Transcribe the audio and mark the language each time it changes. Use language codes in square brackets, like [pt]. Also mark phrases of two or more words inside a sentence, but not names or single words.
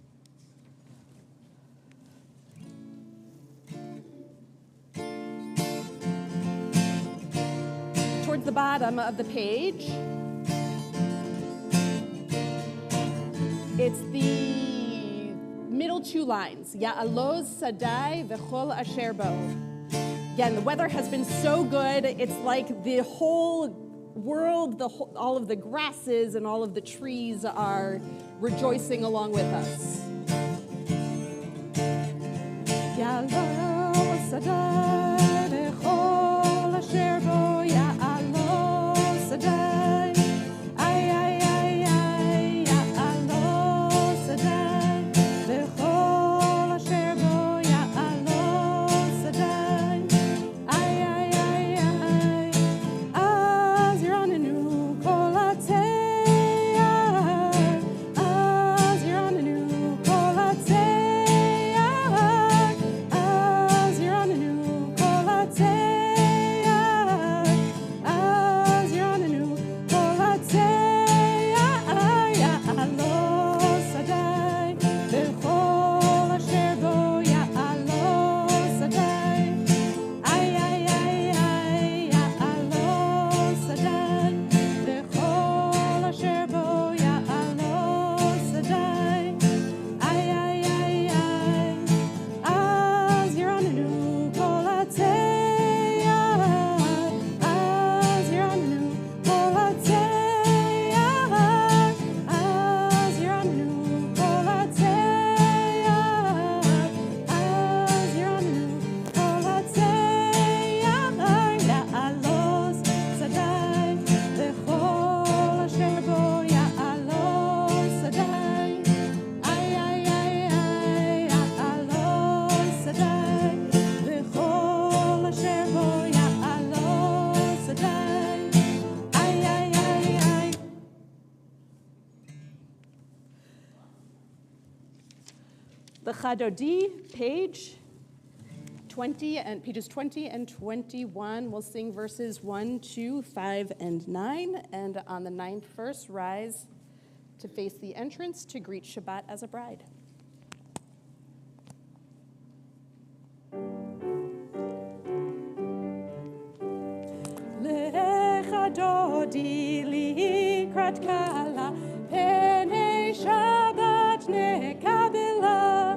[en] Towards the bottom of the page, it's the middle two lines. [he] יעלוז שדי וכל אשר בו. [en] Again, the weather has been so good. It's like the whole world, all of the grasses and all of the trees are rejoicing along with us. [he] יעלוז שדי וכל אשר בו. יעלוז שדי. איי, איי, איי, איי. יעלוז שדי וכל אשר בו. יעלוז שדי. איי, איי, איי, איי. אז ירננו כל העצי. אז ירננו כל העצי. אז ירננו כל העצי. אז ירננו כל העצי. יעלוז שדי וכל אשר בו. יעלוז שדי. איי, איי, איי, איי. יעלוז שדי וכל אשר בו. יעלוז שדי. איי, איי, איי, איי. אז ירננו כל העצי. אז ירננו כל העצי. אז ירננו כל העצי. אז ירננו כל העצי. יעלוז שדי וכל אשר בו. יעלוז שדי. איי, איי, איי, איי. יעלוז שדי וכל אשר בו. יעלוז שדי. איי, איי, איי, איי. [en] The Chadodi, pages 20 and 21. We'll sing verses 1, 2, 5, and 9. And on the 9th verse, rise to face the entrance to greet Shabbat as a bride. [he] לכה דודי לקראת כלה, פני שבת נקבלה.